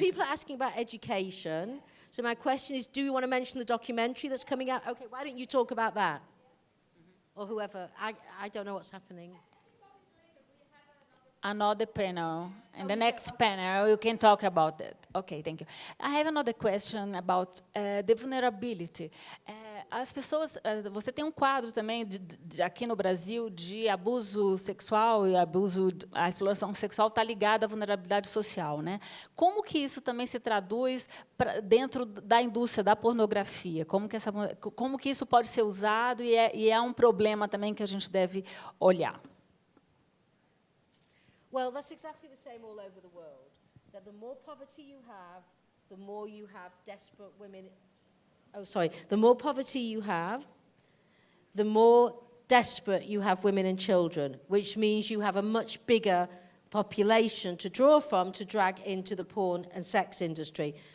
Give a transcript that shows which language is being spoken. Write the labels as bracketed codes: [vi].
[en] people are asking about education. So my question is, do you want to mention the documentary that's coming out? Okay, why don't you talk about that? Or whoever. I don't know what's happening. Another panel, and the next panel you can talk about that. Okay, thank you. I have another question about the vulnerability. [pt] As pessoas, você tem um quadro também aqui no Brasil de abuso sexual e a exploração sexual está ligada à vulnerabilidade social, né? Como que isso também se traduz dentro da indústria da pornografia? Como que isso pode ser usado e é um problema também que a gente deve olhar? [en] Well, that's exactly the same all over the world. That the more poverty you have, the more you have desperate women. Oh, sorry. The more poverty you have, the more desperate you have women and children, which means you have a much bigger population to draw from to drag into the porn and sex industry.